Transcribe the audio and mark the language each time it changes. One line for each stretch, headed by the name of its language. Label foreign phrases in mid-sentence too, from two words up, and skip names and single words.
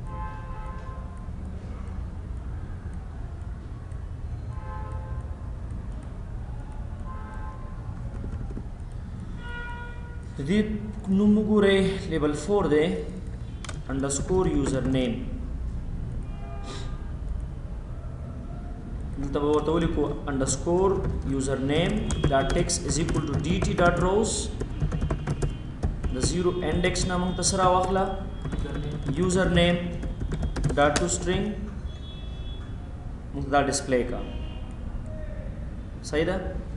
Pashto: دې نوم ګوره لیبل 4 دی
English: underscore username
Pashto: دلته به ورته ولیکو
English: underscore username dot text is equal to dt.rows
Pashto: د زیرو انډیکس نه موږ ته سره واخله
English: username dot to string
Pashto: موږ دا ډسپلی کا صحیح ده